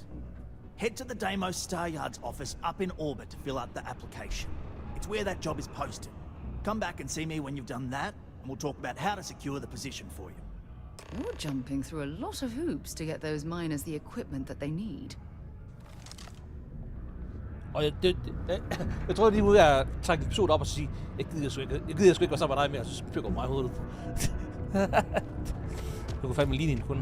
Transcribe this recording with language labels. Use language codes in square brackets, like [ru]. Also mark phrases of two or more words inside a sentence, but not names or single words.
[en] Head to the Deimos Star Yard's office up in orbit to fill out the application. It's where that job is posted. Come back and see me when you've done that, and we'll talk about how to secure the position for you. You're jumping through a lot of hoops to get those miners the equipment that they need. [da] Og jeg tror lige ud af at trække en episode op og sige, jeg gider sgu ikke være sammen med dig mere, og så spykker mig i hovedet. Du kunne fandme ligne en kunde.